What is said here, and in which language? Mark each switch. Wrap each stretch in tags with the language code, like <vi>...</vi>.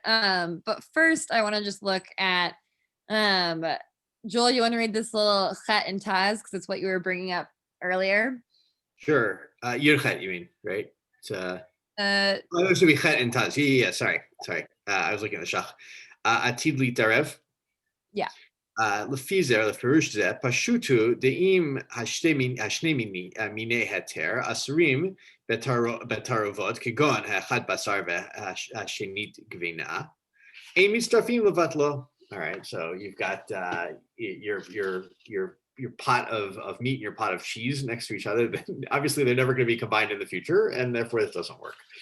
<en>But first, I want to just look at, Joel, you want to read this little Chet and Taz, because it's what you were bringing up earlier? Sure. Yoreh, you mean, right? It's it should be Chet and Taz. Yeah. Sorry. I was looking at the Shach.</en> <he>Atid litarev.</he> <en>Yeah.</en> <he>לפי זה, לפירוש זה, פשוט הוא דאם השני מיני היתר אסורים בתערובות, כגון האחד בשר והשנית גבינה, אין מצטרפים לבטלו.</he> <en>All right, so you've got your pot of meat and your pot of cheese next to each other. Obviously, they're never going to be combined in the future, and therefore this doesn't work.</en>